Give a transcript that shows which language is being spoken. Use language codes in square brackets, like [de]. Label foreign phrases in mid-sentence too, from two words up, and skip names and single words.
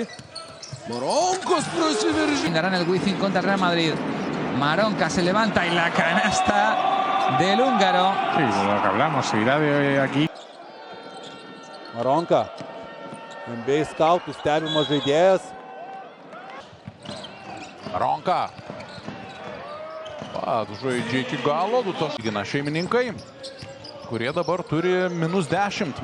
[lt] Maronkos prasiveržė. [es] Darán el Wizzing contra el Real Madrid. Maronka se levanta y la canasta del húngaro. Sí, de lo que hablamos, seguirá de aquí. Maronka. [lt] NBA skautų stebimas žaidėjas. Maronka. Žaidžia iki galo, 2 taškus gina šeimininkai, kurie dabar turi -10.